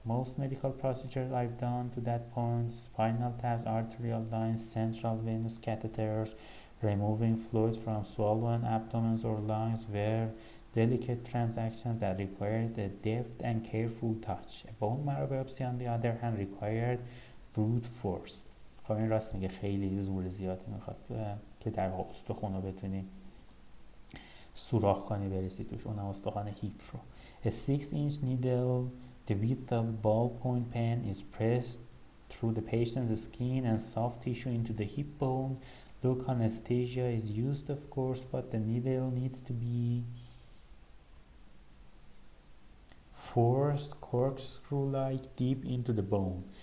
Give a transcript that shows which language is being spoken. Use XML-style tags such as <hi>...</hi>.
<en>Most medical procedures I've done to that point, spinal taps, arterial lines, central venous catheters, removing fluids from swollen abdomens or lungs, were delicate transactions that required a deft and careful touch. A bone marrow biopsy on the other hand required brute force.</en> <fa>خب این راست میگه خیلی زور زیادی میخواد که در واقع استخون رو بتونی سوراخ کنی برسی توش، اونم استخوان هیپ رو.</fa> <en>A 6-inch needle the width of ballpoint pen is pressed through the patient's skin and soft tissue into the hip bone. Local anesthesia is used of course, but the needle needs to be forced corkscrew-like deep into the bone.</en>